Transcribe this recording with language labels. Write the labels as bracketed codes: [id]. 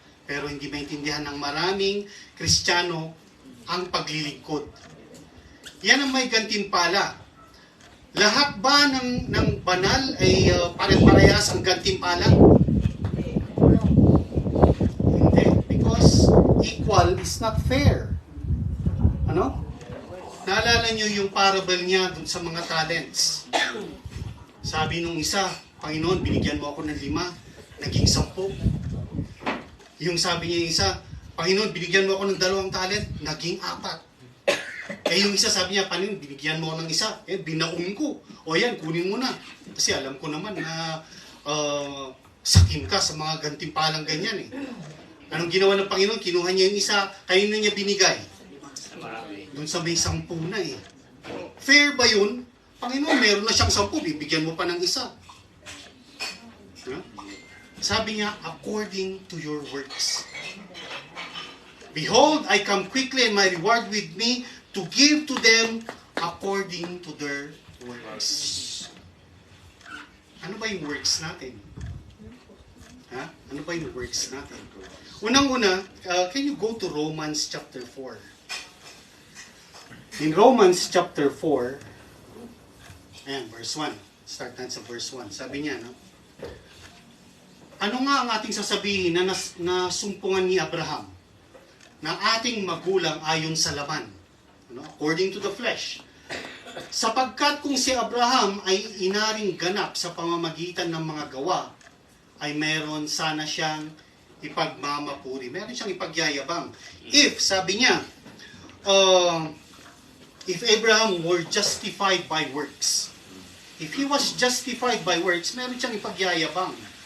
[tl] Pero hindi maintindihan ng maraming Kristiyano ang paglilingkod. Yan ang may gantimpala. Lahat ba ng banal ay pare-parehas ang gantimpala? Hindi. [en] Because equal is not fair. [tl] Ano? Naalala niyo yung parable niya dun sa mga talents. Sabi nung isa, Panginoon, binigyan mo ako ng 5, naging 10. Yung sabi niya yung isa, Panginoon, binigyan mo ako ng 2 talent, naging 4. Yung isa sabi niya, Panginoon, binigyan mo ako ng 1, binaon ko. O yan, kunin mo na. Kasi alam ko naman na sakim ka sa mga gantimpalang ganyan . Anong ginawa ng Panginoon? Kinuha niya yung isa, kanino niya binigay? Doon sa may 10 na . Fair ba yun? Panginoon, meron na siyang 10, bibigyan mo pa ng 1. Sabi niya, [en] according to your works. Behold, I come quickly and my reward with me to give to them according to their works. [tl] Ano ba yung works natin? Ano ba yung works natin? Unang-una, [en] can you go to Romans chapter 4? In Romans chapter 4, verse 1. [tl] Start natin sa verse 1. Sabi niya, ano nga ang ating sasabihin na nasumpungan ni Abraham? Na ating magulang ayon sa laman, [en] according to the flesh. [tl] Sapagkat kung si Abraham ay inaring ganap sa pamamagitan ng mga gawa, ay meron sana siyang ipagmamapuri. Meron siyang ipagyayabang. [en] If, [tl] sabi niya, [en] if Abraham were justified by works, if he was justified by works, [tl] meron siyang ipagyayabang.